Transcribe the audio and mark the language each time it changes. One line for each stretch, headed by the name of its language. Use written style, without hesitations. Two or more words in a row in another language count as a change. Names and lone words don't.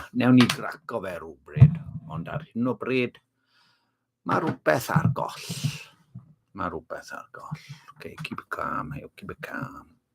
Welsh: Newn ni graco fe rhywbryd. Ond ar hyn o bryd, mae rhywbeth ar goll.
English: Okay, keep it calm. Hey, keep it calm.